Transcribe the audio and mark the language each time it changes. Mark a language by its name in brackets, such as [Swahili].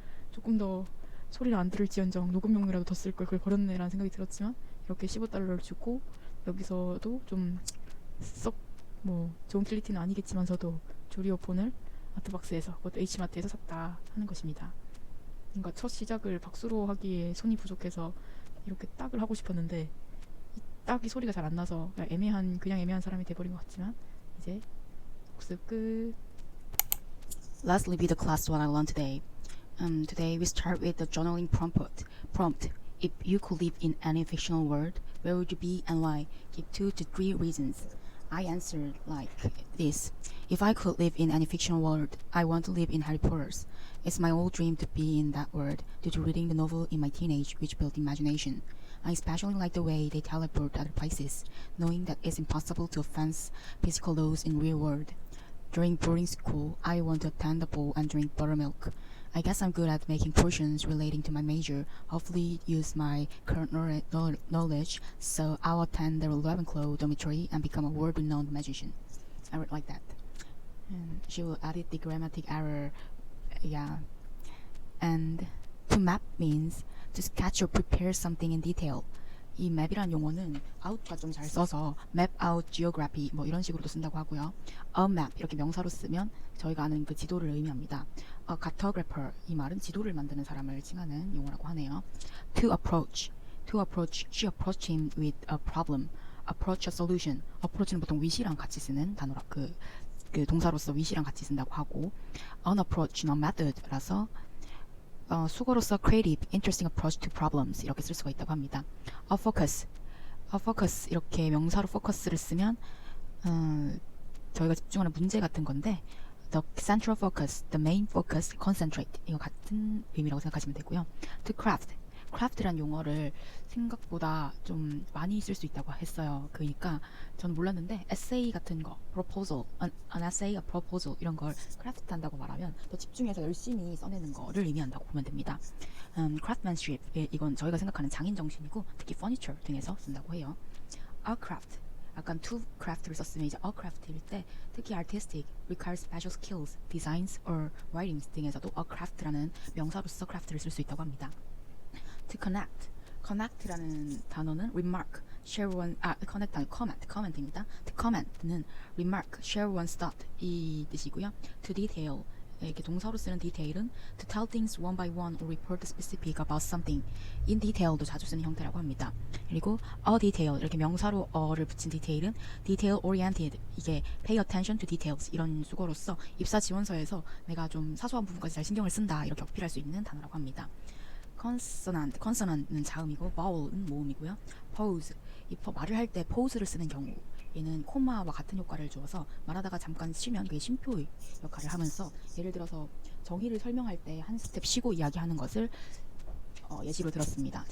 [Korean] 조금 더 소리를 안 들을지언정 녹음용이라도 더 쓸 걸 그걸 버렸네 라는 생각이 들었지만 이렇게 $15를 주고 여기서도 좀 썩 뭐 좋은 퀄리티는 아니겠지만서도 줄 이어폰을 아트박스에서 그것도 H마트에서 샀다 하는 것입니다. 뭔가 첫 시작을 박수로 하기에 손이 부족해서 이렇게 딱을 하고 싶었는데 이 딱이 소리가 잘 안 나서 그냥 애매한 사람이 돼버린 것 같지만 이제 복습 끝. [English] Let's review the class what I learned today. Today we start with the journaling prompt. If you could live in any fictional world, where would you be and why? Give 2 to 3 reasons. I answered like this. If I could live in any fictional world, I want to live in Harry Potter's. It's my old dream to be in that world due to reading the novel in my teenage, which built imagination. I especially like the way they teleport other places, knowing that it's impossible to offense physical laws in real world. During boarding school, I want to attend the ball and drink buttermilk. I guess I'm good at making portions relating to my major, hopefully use my current knowledge, so I'll attend the Ravenclaw dormitory and become a world-renowned magician. I would like that. And she will edit the grammatic error, yeah. And to map means to sketch or prepare something in detail. [Korean] 이 map이란 용어는 out가 좀 잘 써서 [English] map out geography [Korean] 뭐 이런 식으로도 쓴다고 하고요. A map 이렇게 명사로 쓰면 저희가 아는 그 지도를 의미합니다. A cartographer 이 말은 지도를 만드는 사람을 칭하는 용어라고 하네요. [English] To approach, she approached him with a problem. Approach a solution. [Korean] approach는 보통 with이랑 같이 쓰는 단어라 그 동사로서 with이랑 같이 쓴다고 하고 an approach, a method라서 수거로서 [English] creative, interesting approach to problems [Korean] 이렇게 쓸 수가 있다고 합니다. A focus 이렇게 명사로 focus를 쓰면 저희가 집중하는 문제 같은 건데 [English] the central focus, the main focus, concentrate. [Korean] 이거 같은 의미라고 생각하시면 되고요. [English] To craft. [Korean] craft란 용어를 생각보다 좀 많이 쓸 수 있다고 했어요. 그러니까 저는 몰랐는데 essay 같은 거, proposal, an essay, a proposal 이런 걸 craft 한다고 말하면 더 집중해서 열심히 써내는 거를 의미한다고 보면 됩니다. craftsmanship 이건 저희가 생각하는 장인 정신이고 특히 furniture 등에서 쓴다고 해요. A craft 약간 to craft를 썼으면 이제 a craft일 때 특히 [English] artistic, requires special skills, designs or writings [Korean] 등에서도 a craft라는 명사로서 craft를 쓸 수 있다고 합니다. To connect, connect라는 단어는 [English] remark, share one, [Korean] connect는 comment입니다. To comment는 [English] remark, share one's thought [Korean] 이 뜻이고요. [English] To detail, [Korean] 이렇게 동사로 쓰는 [English] detail은 to tell things one by one or report specific about something. [Korean] in detail도 자주 쓰는 형태라고 합니다. 그리고 a detail, 이렇게 명사로 어를 붙인 detail은 detail oriented, 이게 [English] pay attention to details [Korean] 이런 수거로서 입사 지원서에서 내가 좀 사소한 부분까지 잘 신경을 쓴다 이렇게 어필할 수 있는 단어라고 합니다. consonant는 자음이고 vowel은 모음이고요. pose, 말을 할 때 pose를 쓰는 경우 얘는 코마와 같은 효과를 주어서 말하다가 잠깐 쉬면 그게 쉼표 역할을 하면서 예를 들어서 정의를 설명할 때 한 스텝 쉬고 이야기하는 것을 예시로 들었습니다.